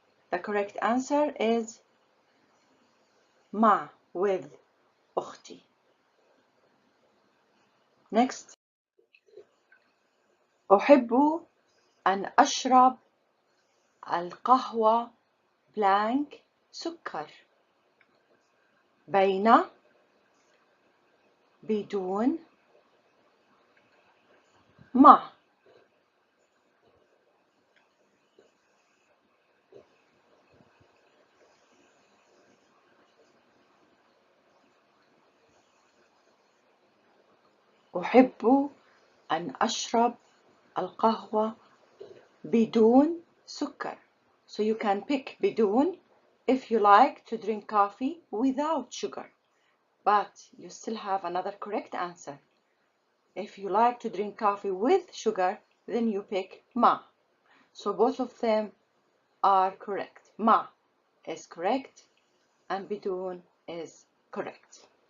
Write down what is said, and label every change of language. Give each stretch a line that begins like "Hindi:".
English: The correct answer is مع with أختي. Next.
Arabic: أحب أن أشرب القهوة بلانك سكر بين بدون مع. أحب أن أشرب القهوة بدون سكر.
English: So you can pick بدون if you like to drink coffee without sugar. But you still have another correct answer. If you like to drink coffee with sugar, then you pick مع. So both of them are correct. مع is correct and بدون is correct.